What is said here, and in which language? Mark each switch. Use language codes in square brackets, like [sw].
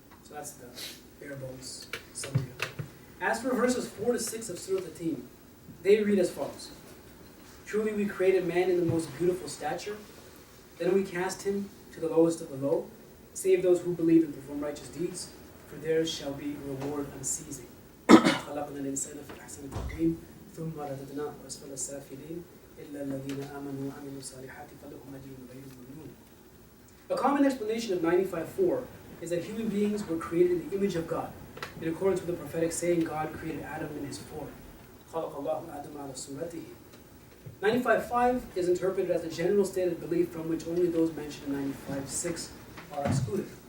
[en] So that's the bare bones summary of it. As for verses 4 to 6 of Surah Tateen, they read as follows. Truly we created man in the most beautiful stature. Then we cast him to the lowest of the low, save those who believe and perform righteous deeds, for theirs shall be reward unceasing. [ar] خلقنا الإنسان في أحسن تقويم ثم رددناه أسفل السافلين إلا الذين آمنوا وعملوا الصالحات فلهم أجر غير ممنون. [en] A common explanation of 95:4 is that human beings were created in the image of God, in accordance with the prophetic saying God created Adam in his form. [ar] خلق الله آدم على صورته. [en] 95:5 is interpreted as a general stated belief from which only those mentioned in 95:6 are excluded.